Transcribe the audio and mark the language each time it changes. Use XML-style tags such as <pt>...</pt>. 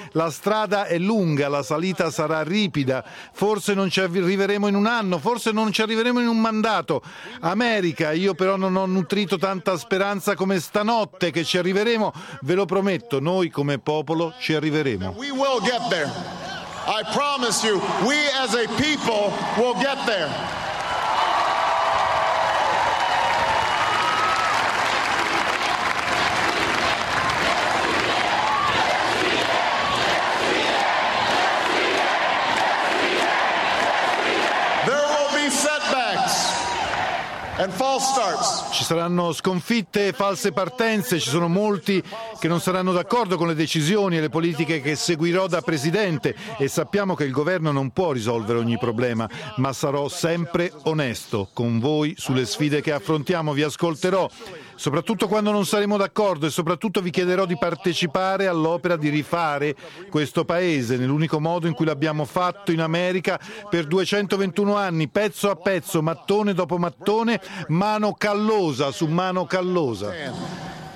<it>La strada è lunga, la salita sarà ripida. Forse non ci arriveremo in un anno, forse non ci arriveremo in un mandato. America, io però non ho nutrito tanta speranza come stanotte che ci arriveremo. Ve lo prometto, noi come popolo ci arriveremo.</it> <en>We will get there. I promise you, we as a people will get there. There will be setbacks and false starts.</en> <it>Ci saranno sconfitte e false partenze, ci sono molti che non saranno d'accordo con le decisioni e le politiche che seguirò da presidente, e sappiamo che il governo non può risolvere ogni problema, ma sarò sempre onesto con voi sulle sfide che affrontiamo. Vi ascolterò soprattutto quando non saremo d'accordo, e soprattutto vi chiederò di partecipare all'opera di rifare questo paese nell'unico modo in cui l'abbiamo fatto in America per 221 anni, pezzo a pezzo, mattone dopo mattone, mano callosa su mano callosa.</it>